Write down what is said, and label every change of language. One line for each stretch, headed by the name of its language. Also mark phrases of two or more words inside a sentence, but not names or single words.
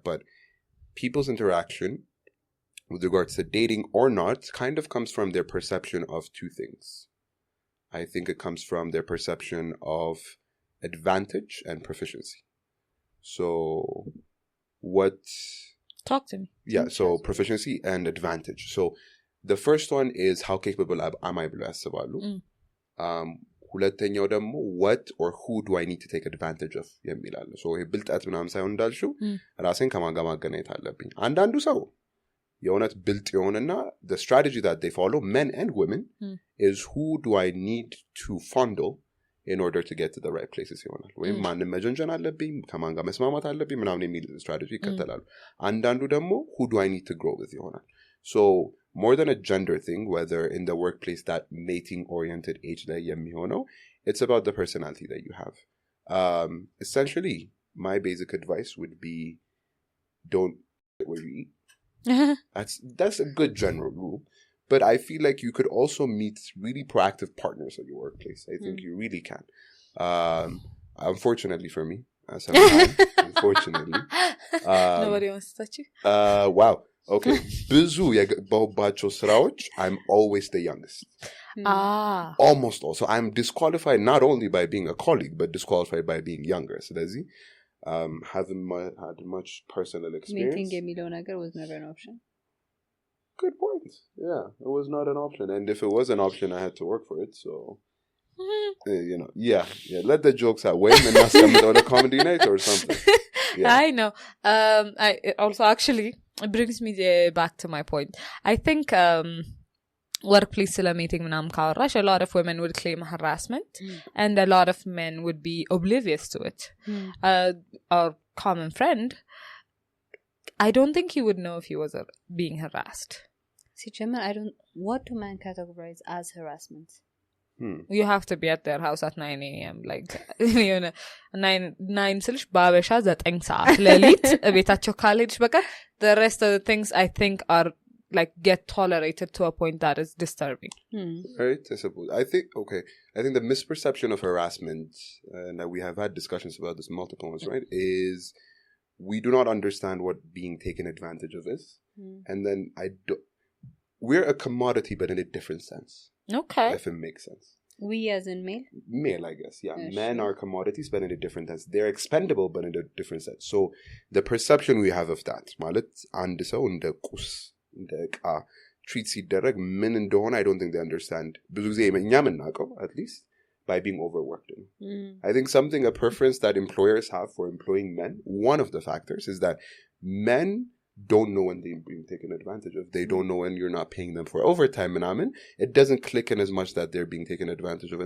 English: But people's interaction with regards to dating or not kind of comes from their perception of two things. I think it comes from their perception of advantage and proficiency. So what... Talk to me. Yeah, so proficiency and advantage. So the first one is how capable am I
Amharic: ብሎ ያስባሉ. ሁለተኛው ደግሞ
English: what or who do I need to take advantage of የሚላል.
Amharic: So ይሄ ብልጠት ምናምን ሳይሆን እንዳልሽው ራሴን ከማን ጋር ማገናኘት አለብኝ. አንዳንዱ ሰው የእውነት ብልጥ የሆነና
English: the strategy that they follow, men and women, is who do I need to fondle in order to get to the right places ይሆናል.
Amharic: ወይም ማንን መጀንጀን አለብኝ ከማን ጋር መስማማት አለብኝ ምናምን የሚል strategy ይከተላሉ. አንዳንዱ ደግሞ
English: who do I need to grow with ይሆናል. So more than a gender thing, whether in the workplace, that mating oriented age
Amharic: ላይ የሚሆነው,
English: it's about the personality that you have. Essentially, my basic advice would be don't eat where you eat. That's a good general rule. But I feel like you could also meet really proactive partners at your workplace. I think you really can. Unfortunately for me, as a man, unfortunately. Nobody wants to touch you? Wow. Okay.
Amharic: ብዙ የገባሁባቸው ስራዎች
English: I'm always the youngest. Almost all. So I'm disqualified not only by being a colleague, but disqualified by being younger. ስለዚህ haven't had much personal experience. Meeting
Amharic: የሚለው ነገር
English: was never an option. Good point. Yeah, it was not an option. And if it was an option, I had to work for it. So, yeah. Let the jokes out. Wait, and not come on a comedy night or something. Yeah. I know. I also actually, it brings me back to my point. I think workplace meeting
Amharic: ምናምን ካወራሽ,
English: a lot of women would claim harassment and a lot of men would be oblivious to it. Our common friend, I don't think he would know if he was being harassed. See, Gemma, what do men categorize as harassment? You have to be at their house at 9 a.m. Like, 9
Amharic: ስልሽ ባበሻ 9 ሰዓት ሌሊት ቤታቸው ካልሄድሽ በቃ
English: the rest of the things I think are like get tolerated to a point that is disturbing. Right, I suppose. I think the misperception of harassment, and we have had discussions about this multiple ones, right, is we do not understand what being taken advantage of is. And then we're a commodity, but in a different sense. Okay. If it makes sense. We as in male? Male, I guess, yeah. Men are commodities, but in a different sense. They're expendable, but in a different sense. So the perception we have of that,
Amharic: ማለት አንድ ሰው እንደ ቁስ እንደ ዕቃ treat ሲደረግ ምን እንደሆነ
English: I don't think they understand.
Amharic: ብዙ ጊዜ እኛ የምናውቀው
English: at least by being overworked. I think a preference that employers have for employing men, one of the factors is that men don't know when they're being taken advantage of. They don't know when you're not paying them for overtime. And it doesn't click in as much that they're being taken advantage of.